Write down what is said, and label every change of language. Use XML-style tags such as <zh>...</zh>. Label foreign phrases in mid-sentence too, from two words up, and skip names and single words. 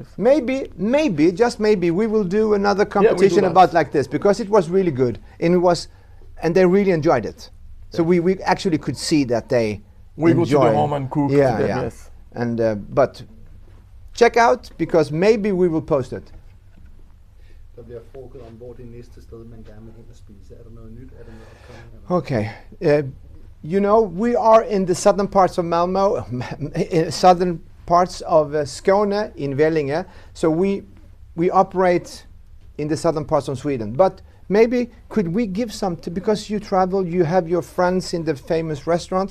<en>maybe, just maybe, we will do another competition that. about like this because it was really good, and they really enjoyed it. So we actually could see that they. We go to enjoy. the home and cook. Yeah, together, yeah. Yes. And but check out because maybe we will post it.</en> <da>Der bliver fokus om, hvor det næste sted, man gerne vil hen og spise. Er der noget nyt? Er der noget opkommende? Okay.</da> <en>You know, we are in the southern parts of Malmö, southern parts of Skåne in Vellinge. So we operate in the southern parts of Sweden. But maybe could we give some, because you travel, you have your friends in the famous restaurant.</en>